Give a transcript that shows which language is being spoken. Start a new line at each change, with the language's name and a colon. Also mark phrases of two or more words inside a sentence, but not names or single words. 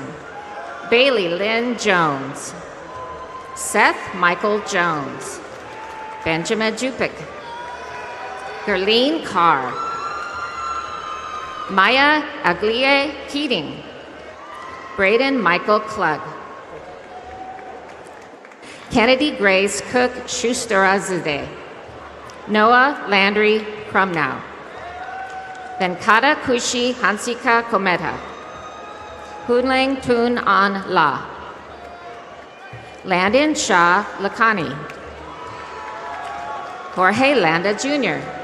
English: Bailey Lynn Jones. Seth Michael Jones. Benjamin Jupik. Gerline Carr. Maya Aglie Keating. Braden Michael Klug. Kennedy Grace Cook Schusterazade. Noah Landry Crumnow. Venkata Kushi Hansika Kometa. Hunlang Tun An La. Landon Shah Lakani. Jorge Landa Jr.